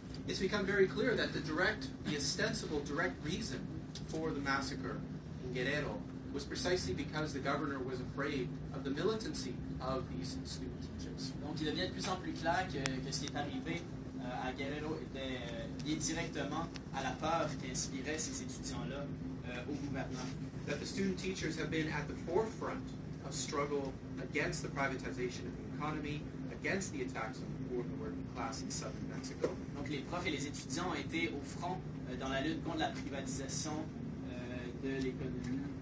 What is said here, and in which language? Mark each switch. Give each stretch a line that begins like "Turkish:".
English: It's become very clear that the ostensible direct reason for the massacre in Guerrero was precisely because the governor was afraid of the militancy of these student teachers.
French: Donc il devient de plus en plus clair que ce qui est arrivé à Guerrero était lié directement à la peur qu'inspiraient ces étudiants-là au gouvernement.
English: That the student teachers have been at the forefront of struggle against the privatization of the economy, against the attacks on the poor and the working class in southern Mexico.
French: Donc les profs et les étudiants ont été au front dans la lutte contre la privatisation de l'économie.